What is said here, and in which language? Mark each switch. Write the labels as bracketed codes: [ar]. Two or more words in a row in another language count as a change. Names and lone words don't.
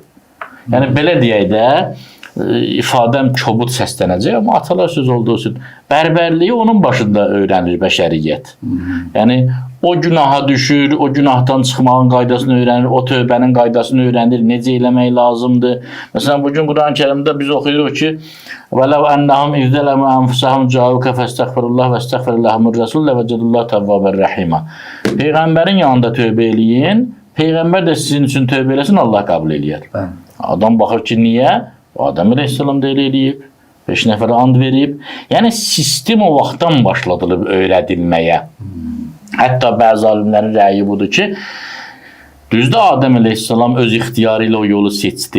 [az] Yəni belə deyək də ifadəm kobud səslənəcək, amma atalar söz olduğu üçün bərbərliyi onun başında öyrənir bəşəriyyət. Yəni o günaha düşür, o günahdan çıxmağın qaydasını öyrənir, o tövbənin qaydasını öyrənir, necə eləmək lazımdır. Məsələn, bugün Quran-Kərimdə biz oxuyuruq ki, [ar] وَلَوْ أَنَّهُمْ إِذْ ظَلَمُوا أَنفُسَهُمْ جَاءُوكَ فَاسْتَغْفِرُوا اللَّهَ وَاسْتَغْفَرَ لَهُمُ الرَّسُولُ لَوَجَدُوا اللَّهَ تَوَّابًا رَحِيمًا. [az] Peyğəmbərin yanında tövbə eləyin, Peyğəmbər də sizin üçün tövbə eləsin, Allah qəbul eləyər. Adam baxır ki, niyə? Adəm əleyhissalam da elə eləyib, 5 nəfərə and verib. Yəni, sistem o vaxtdan başladılıb öyrədilməyə. Hətta bəzi alimlərin rəyi budur ki, düzdür Adəm əleyhissalam öz ixtiyarı ilə o yolu seçdi.